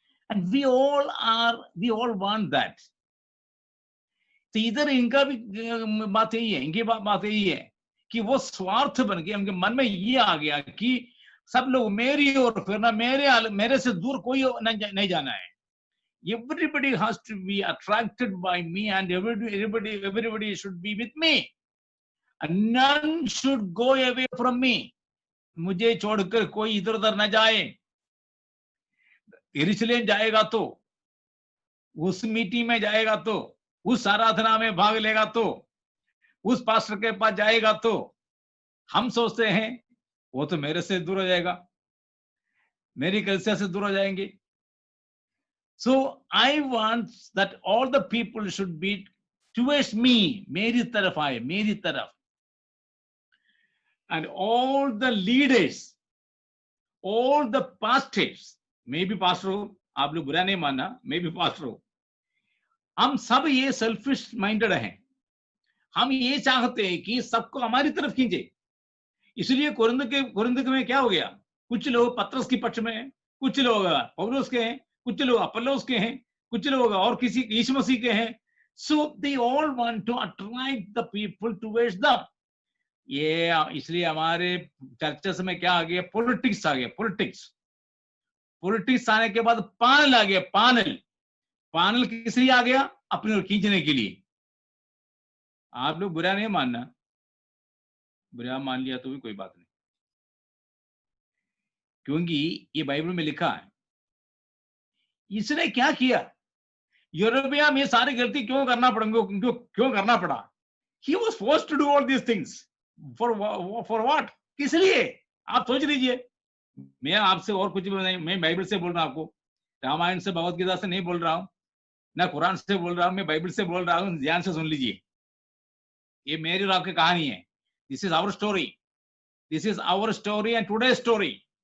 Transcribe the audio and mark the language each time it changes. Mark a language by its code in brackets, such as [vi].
[en] And we all want that. [hi] तो इधर इनका भी बात यही है, इनकी बात यही है कि वो स्वार्थ बन गए, उनके मन में ये आ गया कि सब लोग मेरी ओर फिरना, मेरे से दूर कोई नहीं जाना है. [en] Everybody has to be attracted by me, and everybody should be with me, and none should go away from me. [hi] मुझे छोड़कर कोई इधर उधर न जाए. यरूशलेम जाएगा तो, उस मीटिंग में जाएगा तो, उस आराधना में भाग लेगा तो, उस पास्टर के पास जाएगा तो, हम सोचते हैं वो तो मेरे से दूर हो जाएगा, मेरी कलीसिया से दूर हो जाएंगे. [en] So I want that all the people should be towards me, [hi] मेरी तरफ आए, मेरी तरफ. [en] And all the leaders, all the pastors, [hi] मैं भी पास्टर हूं, आप लोग बुरा नहीं मानना, मैं भी पास्टर हूं. हम सब ये सेल्फिश माइंडेड हैं. हम ये चाहते हैं कि सबको हमारी तरफ खींचे. इसलिए कुरिन्थ में क्या हो गया, कुछ लोग पत्रस के पक्ष में हैं, कुछ लोग पौलुस के हैं, कुछ लोग अपोलोस के हैं, कुछ लोग और किसी यीशु मसीह के हैं. [en] So they all want to attract the people towards them. [hi] ये इसलिए हमारे चर्चेस में क्या आ गया, पॉलिटिक्स आ गया. पॉलिटिक्स आने के बाद पैनल आ गया. पैनल किस लिए आ गया, अपने ओर खींचने के लिए. आप लोग बुरा नहीं मानना, बुरा मान लिया तो भी कोई बात नहीं, क्योंकि ये बाइबल में लिखा है. इसने क्या किया, यूरोपिया में सारी गलती क्यों करना पड़ा. [en] He was forced to do all these things for what? [hi] किस लिए, आप सोच लीजिए. मैं आपसे और कुछ नहीं, मैं बाइबल से बोल रहा हूं आपको, रामायण से भगवत गीता से नहीं बोल रहा हूं, ना कुरान से बोल रहा हूं, मैं बाइबल से बोल रहा हूं. ध्यान से सुन लीजिए, ये मेरी और आपकी कहानी है. [en] This is our story and today story.